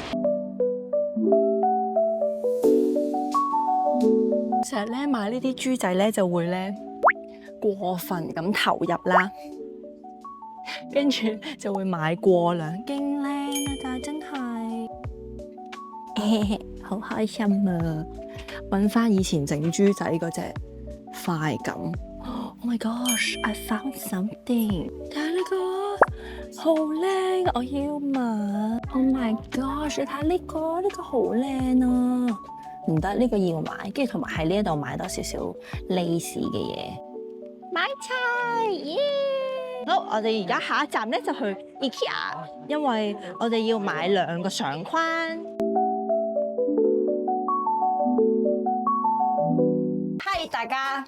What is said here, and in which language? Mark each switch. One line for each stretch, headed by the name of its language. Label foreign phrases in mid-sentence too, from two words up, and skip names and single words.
Cantonese: 成日咧買呢啲豬仔咧就會咧過分咁投入啦，跟住就會買過量，勁靚啊！但係真係，好開心啊！揾翻以前整豬仔嗰隻快感。
English: Oh my gosh! I found something！
Cantonese: 睇下呢個好靚，我要買。
English: Oh my gosh！
Cantonese: 你睇呢個好靚啊！唔得，呢個要買，跟住同埋喺呢一度買多少少 lace 嘅嘢。買齊耶！好，我哋而家下一站咧就去 IKEA， 因為我哋要買2個相框。Hi 大家。